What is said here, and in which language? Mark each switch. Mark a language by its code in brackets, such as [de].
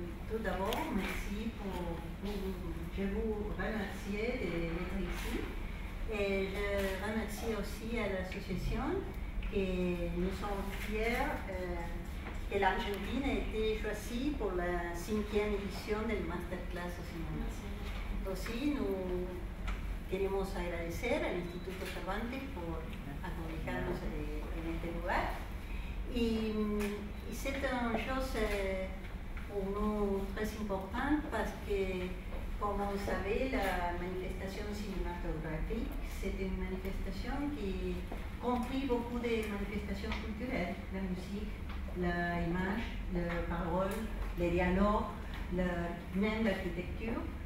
[fr] Tout d'abord, merci je vous remercie d'être ici. Et je remercie aussi à l'association que nous sommes fiers que l'Argentine a été choisie pour la 5e édition de Masterclass au cinéma. Aussi, nous [es] queremos agradecer al Instituto Cervantes por acompañarnos en este lugar. [fr] Et c'est une chose pour nous très importante parce que, comme vous savez, la manifestation cinématographique, c'est une manifestation qui compris beaucoup de manifestations culturelles, la musique, l'image, la parole, les dialogues, même l'architecture.